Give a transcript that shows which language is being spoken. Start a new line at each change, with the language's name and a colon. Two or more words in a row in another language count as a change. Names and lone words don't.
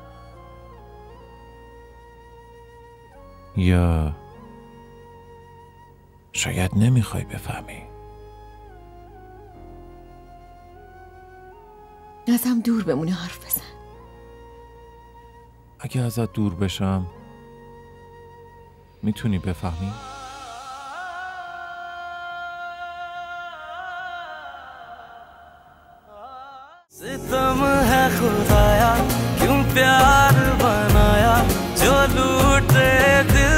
Persian: یا شاید نمیخوای بفهمی. ازم دور بمونه حرف بزن. اگه ازت دور بشم میتونی بفهمی؟
Hindi: सितम है खुदाया क्यों प्यार बनाया जो लूटे